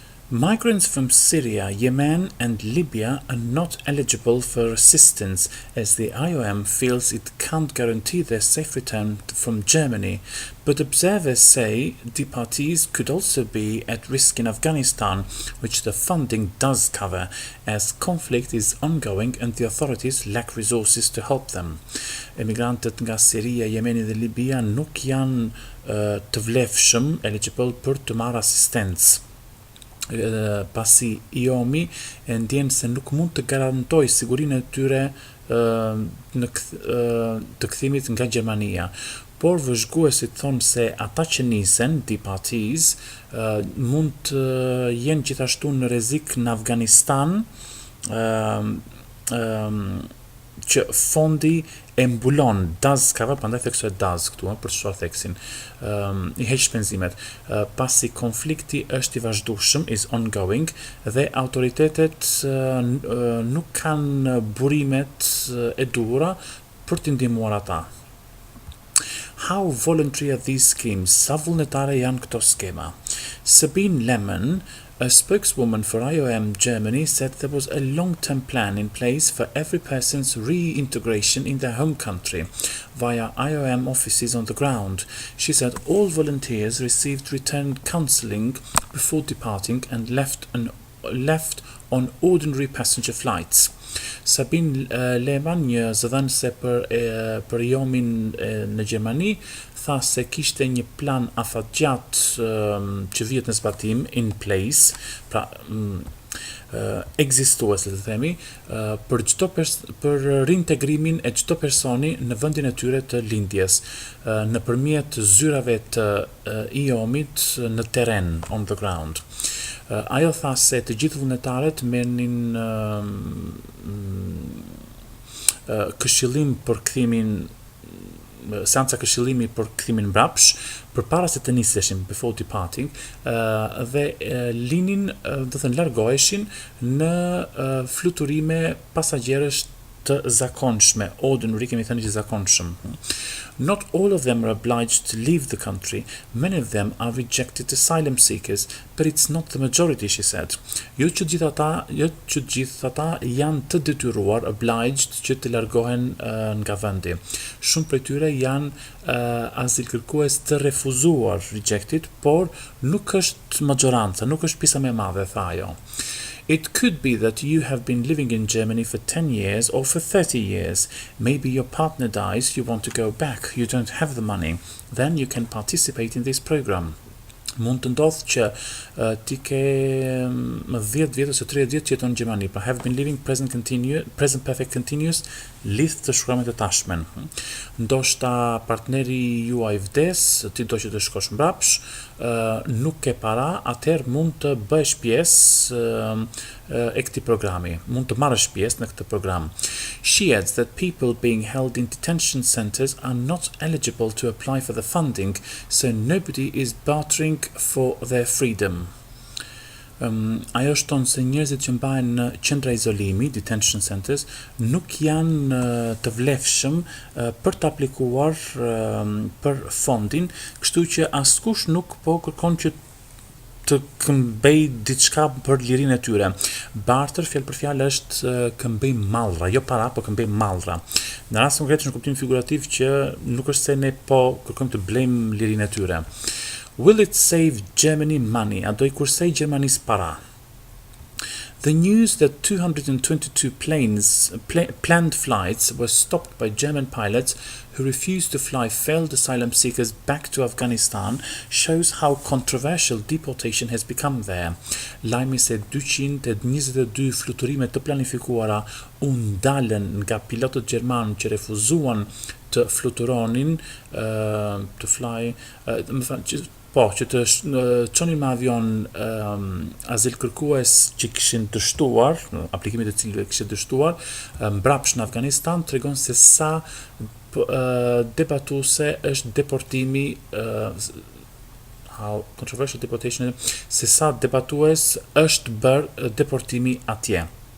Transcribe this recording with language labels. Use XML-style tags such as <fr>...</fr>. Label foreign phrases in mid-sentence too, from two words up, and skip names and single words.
<en>Migrants from Syria, Yemen, and Libya are not eligible for assistance as the IOM feels it can't guarantee their safe return from Germany. But observers say deportees could also be at risk in Afghanistan, which the funding does cover, as conflict is ongoing and the authorities lack resources to help them.</en> <sq>Emigrantët nga Siria, Jemeni dhe Libia nuk janë të vlefshëm eligible për të marrë asistencë. Pasi IOM-i e ndjen se nuk mund të garantoj sigurinë e tyre të kthimit nga Gjermania. Por vëzhguesit thonë se ata që nisen, deportees, mund të jenë gjithashtu në rrezik në Afganistan, që fondi e mbulon,</sq> <en>does cover,</en> <sq>prandaj theksoj does këtu për çfarë theksin. I heq shpenzimet. Pasi konflikti është i vazhdueshëm,</sq> <en>is ongoing,</en> <sq>dhe autoritetet nuk kanë burimet e duhura për të ndihmuar ata.</sq> <en>How voluntary are these schemes?</en> <sq>Sa vullnetare janë këto skema?</sq> <en>Sabine Lemon, a spokeswoman for IOM Germany, said there was a long-term plan in place for every person's reintegration in their home country via IOM offices on the ground. She said all volunteers received return counselling before departing and left on ordinary passenger flights.</en> <sq>Sabine Lehmann, një zëdhënëse për IOM-in në Gjermani, tha se kishte një plan afatgjatë që vihet në zbatim</sq> <en>in place,</en> <sq>pra ekzistues, le të themi, për reintegrimin e çdo personi në vendin e tyre të lindjes, nëpërmjet zyrave të IOM-it në terren,</sq> <en>on the ground.</en> <sq>Ajo tha se të gjithë vullnetarët merrnin këshillim për kthimin, seanca këshillimi për kthimin mbrapsh, përpara se të niseshin,</sq> <en>before departing,</en> <sq>dhe linin, do të thënë largoheshin në fluturime pasagjerësh të zakonshme, ordinary kemi thënë që zakonshëm.</sq> <en>Not all of them are obliged to leave the country. Many of them are rejected asylum seekers, but it's not the majority, she said.</en> <sq>Jo që gjithë ata janë të detyruar, obliged, që të largohen nga vendi. Shumë prej tyre janë azilkërkues të refuzuar, rejected, por nuk është maggioranza, nuk është pjesa më e madhe, tha ajo.</sq> <en>It could be that you have been living in Germany for 10 years or for 30 years. Maybe your partner dies, you want to go back, you don't have the money. Then you can participate in this program.</en> <sq>Mund të ndodhë që ti ke 10 vjet ose 30 vjet që jeton në Gjermani, pra</sq> <en>have been living present perfect continuous,</en> <sq>lidh të shkruamit të tashmen. Ndoshta partneri juaj vdes, ti do që të shkosh mbrapsh, nuk ke para, atëherë mund të bësh pjesë e këtij programi, mund të marrësh pjesë në këtë program.</sq> <en>She adds that people being held in detention centers are not eligible to apply for the funding, so nobody is bartering for their freedom.</en> <sq>Ajo shton se njerëzit që mbahen në qendra izolimi,</sq> <en>detention centers,</en> <sq>nuk janë të vlefshëm për të aplikuar për fondin, kështu që askush nuk po kërkon që të këmbej diçka për lirinë e tyre. Barter, fjalë për fjalë, është këmbej mallra, jo para, po këmbej mallra. Në rast konkret në kuptim figurativ që nuk është se ne po kërkojmë të blejmë lirinë e tyre.</sq> <en>Will it save Germany money?</en> <sq>A do I kursej Gjermanisë para?</sq> <en>The news that 222 planned flights were stopped by German pilots who refused to fly failed asylum seekers back to Afghanistan shows how controversial deportation has become there.</en> <sq>Lajmi se 222 fluturime të planifikuara u ndalën nga pilotët gjerman që refuzuan të fluturonin, të fly, që të çonin me avion azil kërkues që kishin dështuar, aplikimit të cilëve kishin dështuar, mbrapsh në Afganistan, tregon se sa debatuese është deportimi,</sq> <en>how controversial deportation,</en> <sq>se sa debatues është bërë deportimi atje.</sq>